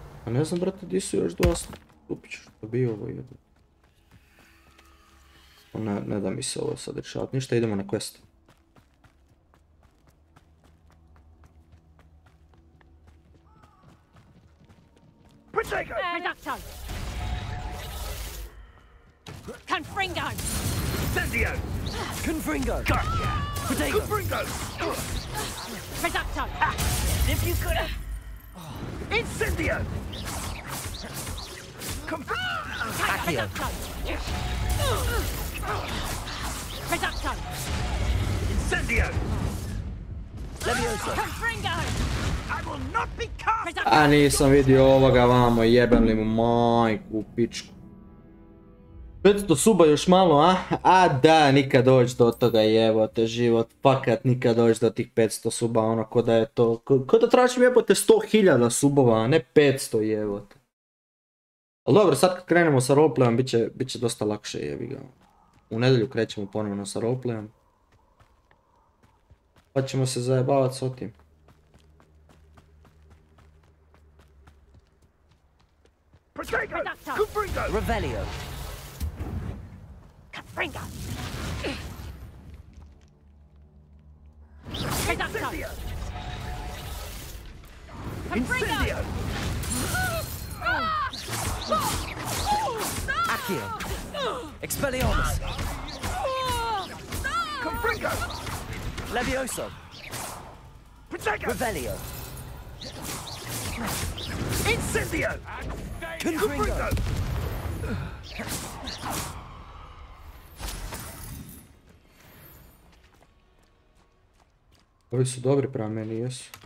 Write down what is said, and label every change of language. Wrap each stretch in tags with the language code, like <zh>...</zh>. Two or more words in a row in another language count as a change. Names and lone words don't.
<hr>ne znam, brate, di su još dva stupića, što bi ovo jebo. Ne da mi se ovo sad rješavati, ništa, idemo na quest. Reducto! Confringo! Incendio! Confringo!</hr> <en>Gotcha! Potato!</en> <hr>Confringo! Reducto!</hr> <en>If you could have...</en> <hr>Incendio! Accio! Reducto! Incendio! Levioso! Confringo!</hr> <en>I will not be cast!</en> <hr>A nisam vidio ovoga vamo, jebem li mu majku u pičku. 500 suba još malo, a? A da, nikad doći do toga, jebote, život, fakat nikad doći do tih 500 suba, ono, ko da je to, ko da tražim jebote 100.000 subova, a ne 500 jebote. Ali dobro, sad kad krenemo sa roleplayom, bit će dosta lakše, jebi ga. U nedjelju krećemo ponovno sa roleplayom. Pa ćemo se zajebavati s otim. Revelio! Confringo! Reducto! Incendio! Accio! Expelliarmus! Confringo! Levioso! Revelio! Incendio! Confringo! Ovi su dobri prema meni, jesu.</hr>